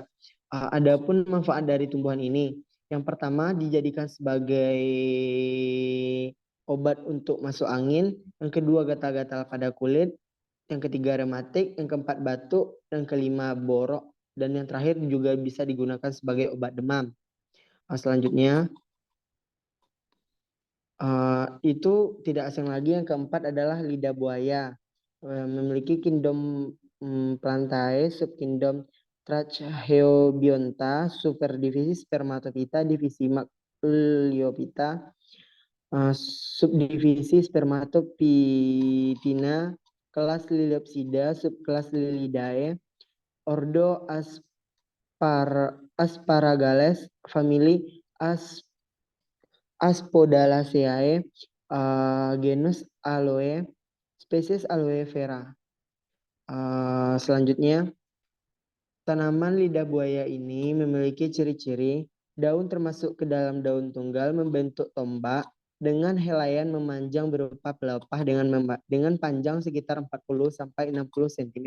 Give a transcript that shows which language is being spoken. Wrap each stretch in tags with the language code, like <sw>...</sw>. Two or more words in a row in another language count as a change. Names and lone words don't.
<id>Adapun manfaat dari tumbuhan ini, yang pertama dijadikan sebagai obat untuk masuk angin, yang kedua gatal-gatal pada kulit, yang ketiga rematik, yang keempat batuk, dan kelima borok, dan yang terakhir juga bisa digunakan sebagai obat demam. Selanjutnya itu tidak asing lagi, yang keempat adalah lidah buaya. Memiliki kingdom Plantae, subkingdom Tracheobionta, superdivisi Spermatophyta, divisi Magnoliophyta, subdivisi Spermatophytina, kelas Liliopsida, subkelas Lilidae, ordo Asparagales, famili Aspodalaceae, genus Aloe, spesies Aloe vera. Selanjutnya, tanaman lidah buaya ini memiliki ciri-ciri daun termasuk ke dalam daun tunggal membentuk tombak dengan helaian memanjang berupa pelepah dengan panjang sekitar 40 sampai 60 cm.</id>